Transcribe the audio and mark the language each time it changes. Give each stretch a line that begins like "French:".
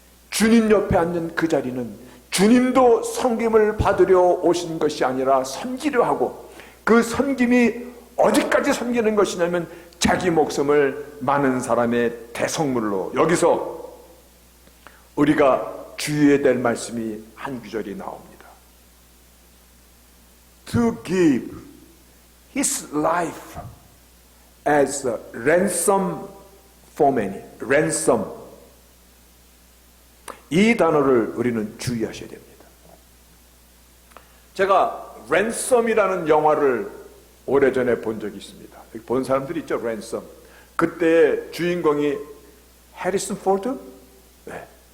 Korean: 주님 옆에 앉는 그 자리는 주님도 섬김을 받으려 오신 것이 아니라 섬기려 하고, 그 섬김이 어디까지 섬기는 것이냐면 자기 목숨을 많은 사람의 대성물로. 여기서 우리가 주의해야 될 말씀이 한 구절이 나옵니다.
English: To give his life as a ransom for many. ransom.
Korean: 이 단어를 우리는 주의하셔야 됩니다. 제가 랜섬이라는 영화를 오래전에 본 적이 있습니다. 본 사람들이 있죠, 랜섬. 그때 주인공이 해리슨 포드? 네.